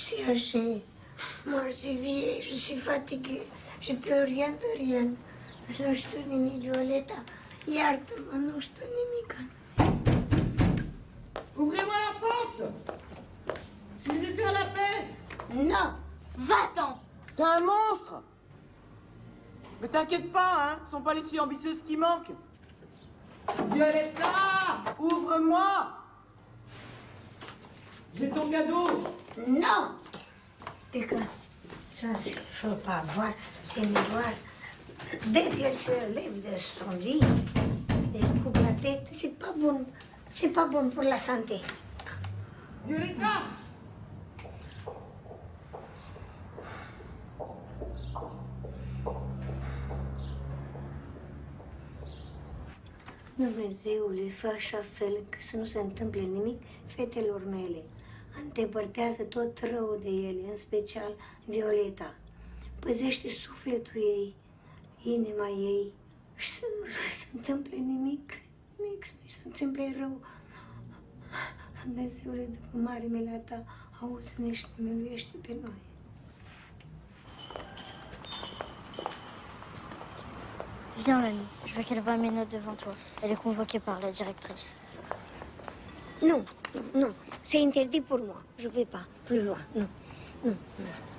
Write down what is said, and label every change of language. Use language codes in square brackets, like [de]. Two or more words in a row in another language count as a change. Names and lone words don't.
[fr] Roger, moi je suis vieille, je suis fatiguée, je peux rien de rien. [ro] Je nu știu nimic, Violeta. Iartă-mă, nu știu nimic. [fr] Ouvrez-moi la porte! Je suis venu faire la paix! Non! Va-t'en! T'es un monstre! Mais t'inquiète pas, hein, ce sont pas les filles ambitieuses qui manquent. Violetta! Ouvre-moi! J'ai ton cadeau! Non! Et que ça, il faut pas voir ces miroirs. Dès qu'elle se lève de son lit et coupe la tête, c'est pas bon pour la santé. Violetta! [ro] Dumnezeule, fă așa fel că să nu se întâmple nimic fetelor mele. Îndepărtează tot răul de ele, în special Violeta. Păzește sufletul ei, inima ei și să nu se întâmple nimic, să nu se întâmple rău. Dumnezeule, după mare milă ta, auzi-ne și ne miluiește pe noi. [fr] Viens, Lani. Je veux qu'elle voie mes notes devant toi. Elle est convoquée par la directrice. Non, non, c'est interdit pour moi. Je ne vais pas plus loin. Non, non, non.